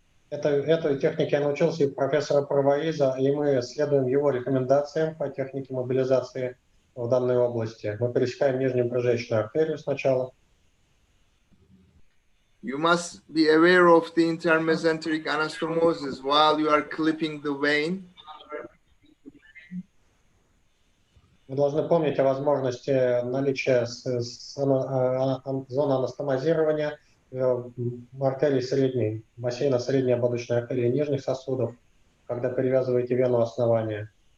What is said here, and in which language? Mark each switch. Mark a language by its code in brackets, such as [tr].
[ru] Этой технике я научился у профессора Парваиза, и мы следуем его рекомендациям по технике мобилизации в данной области. Мы пересекаем нижнюю брюшечную артерию сначала. [en] You must be aware of the intermesenteric anastomosis while you are clipping the vein. [ru] Вы должны помнить о возможности наличия зоны анастомозирования артерии средней, бассейна средней ободочной артерии нижних сосудов, когда перевязываете вену основания.